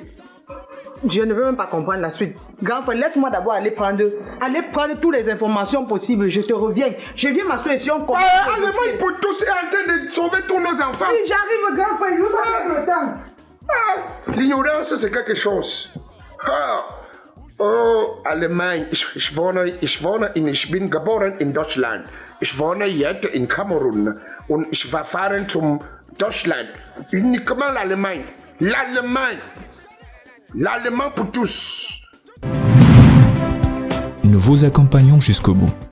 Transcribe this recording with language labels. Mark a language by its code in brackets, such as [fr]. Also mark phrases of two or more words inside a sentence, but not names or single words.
[fr] Je ne veux même pas comprendre la suite. Grand frère, laisse-moi d'abord aller prendre toutes les informations possibles. Je te reviens. Je viens m'assurer si on comprend. Allemagne pour tous est en train de sauver tous nos enfants. Si j'arrive, grand frère, il nous donne le temps. L'ignorance, c'est quelque chose. Oh, Allemagne. [de] Ich bin geboren in Deutschland. Ich wohne jetzt in Kamerun. Und ich war fahren zum Deutschland. [fr] Uniquement l'Allemagne. L'Allemagne. L'Allemand pour tous. Nous vous accompagnons jusqu'au bout.